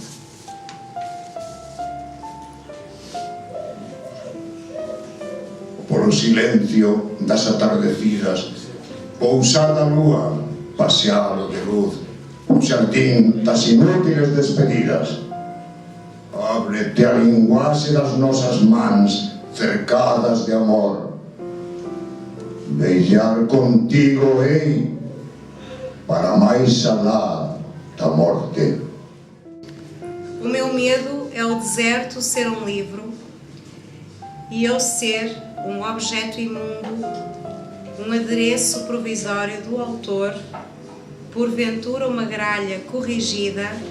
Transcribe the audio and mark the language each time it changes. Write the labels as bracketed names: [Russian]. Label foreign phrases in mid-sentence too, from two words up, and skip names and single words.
[Galician] Polo silencio das atardecidas, pousar da lúa, pasealo de luz, un xardín das inútiles despedidas. Ábrete a linguaxe das nosas mans, cercadas de amor. Beijar contigo hei, para máis alá da morte. [Portuguese] O meu medo é o deserto ser um livro e eu ser um objeto imundo, um adereço provisório do autor, porventura uma gralha corrigida.